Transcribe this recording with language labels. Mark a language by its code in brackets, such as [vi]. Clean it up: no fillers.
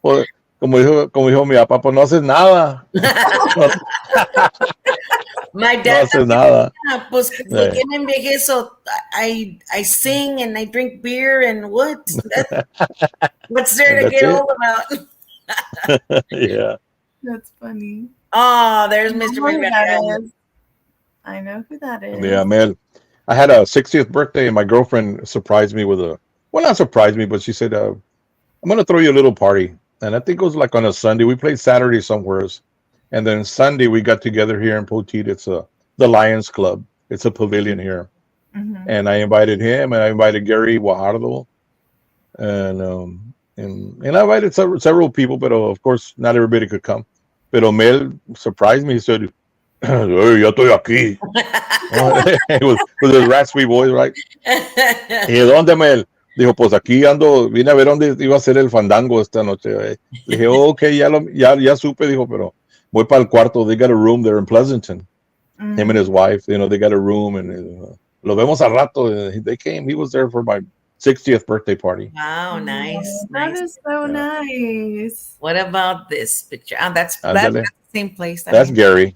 [es] Well, como dijo mi papá, pues no haces nada. [en] My dad. [es] No haces nada. Pues, ¿por qué me envejezo? [en] I sing and I drink beer and what? What's there to get old about? Yeah. That's funny. Oh, there's Mr. McMahon. I know who that is. Yeah, man. I had a 60th birthday, and my girlfriend surprised me with not surprised me, but she said, I'm going to throw you a little party. And I think it was like on a Sunday. We played Saturday somewhere. And then Sunday, we got together here in Poteet. It's the Lions Club. It's a pavilion here. and I invited him, and I invited Gary Guajardo, and I invited several people, but of course not everybody could come. Pero Mel surprised me. He said, "Hey, [es] ya estoy aquí." [en] With his raspy voice, right? [es] Y dije, ¿dónde, Mel? Dijo, pues aquí ando, vine a ver dónde iba a ser el fandango esta noche. Le dije, oh, ok, ya supe, dijo, pero voy para el cuarto. [en] They got a room there in Pleasanton. Him and his wife, they got a room, and [es] lo vemos al rato. [en] They came. He was there for my 60th birthday party. Wow, nice. That Nice. is so nice. What about this picture? That's [es] Ándale. [en] the same place. That's Gary.